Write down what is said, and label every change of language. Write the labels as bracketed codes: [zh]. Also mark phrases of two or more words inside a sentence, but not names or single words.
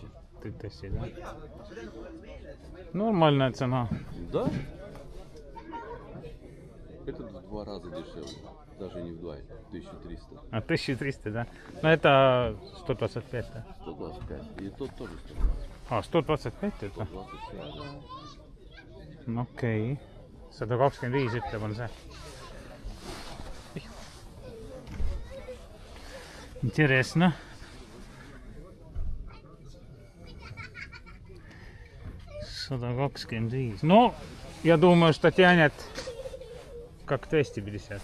[ru] 3000, да? Нормальная цена. Да? Это в 2 раза дешевле. Даже не в 2, 1300. А 1300, да? Ну это 125, да? 125. И тот тоже 125. А, 125 это? 125. [et] No, okei. 125 ütleb, on see. [ru] Интересно. $125. Ну, я думаю, что тянет как 250.